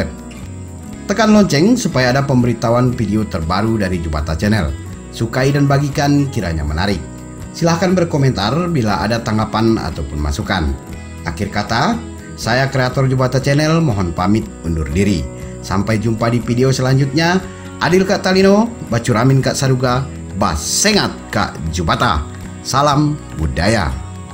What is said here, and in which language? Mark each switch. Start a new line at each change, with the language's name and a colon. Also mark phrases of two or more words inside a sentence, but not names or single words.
Indonesian: Tekan lonceng supaya ada pemberitahuan video terbaru dari Jubata Channel. Sukai dan bagikan kiranya menarik. Silahkan berkomentar bila ada tanggapan ataupun masukan. Akhir kata, saya kreator Jubata Channel mohon pamit undur diri. Sampai jumpa di video selanjutnya.
Kendayan: Adil Kak Talino, Bacuramin Kak Saruga, Basengat Kak Jubata.
Indonesian: Salam budaya.